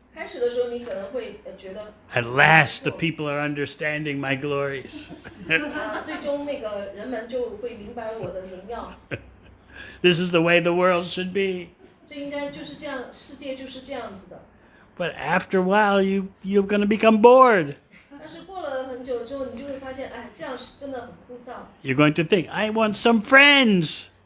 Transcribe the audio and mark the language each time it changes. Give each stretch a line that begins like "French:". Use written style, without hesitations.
Chinese: 开始的时候你可能会觉得。
English: At last, the people are understanding my glories.
Chinese: 最终那个人们就会明白我的荣耀。
English: This is the way the world should be.
Chinese: 这应该就是这样，世界就是这样子的。
English: But after a while, you're going to become bored.
Chinese: 但是过了很久之后，你就会发现，哎，这样是真的很枯燥。
English: You're going to think, I want some friends.